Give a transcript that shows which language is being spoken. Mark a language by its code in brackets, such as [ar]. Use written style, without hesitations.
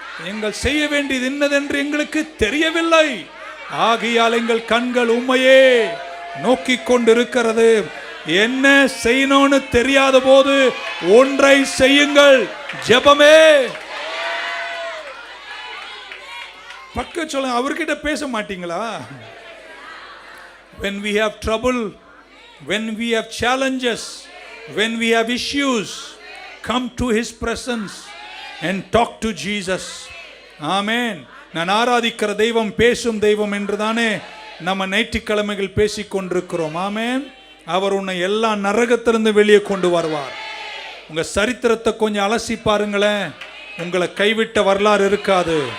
[ta] எங்கள் செய்ய வேண்டியது என்னதென்று எங்களுக்கு தெரியவில்லை. ஆகையால் எங்கள் கண்கள் உம்மையே நோக்கி கொண்டிருக்கிறது. என்ன செய்யணும்னு தெரியாத போது ஒன்றை செய்யுங்கள், ஜெபமே. பக்க சொல்லுங்க, அவர்கிட்ட பேச மாட்டீங்களா? [en] When we have trouble, when we have challenges, when we have issues, come to his presence and talk to Jesus. Amen. [ta] நான் ஆராதிக்கிற தெய்வம் பேசும் தெய்வம் என்றுதானே நம்ம ஞாயிற்றுக்கிழமைகள் பேசிக் கொண்டிருக்கிறோம். ஆமென். அவர் உன்னை எல்லா நரகத்திலிருந்து வெளியே கொண்டு வருவார். உங்க சரித்திரத்தை கொஞ்சம் அலசி பாருங்களேன், உங்களை கைவிட்ட வரலாறு இருக்காது.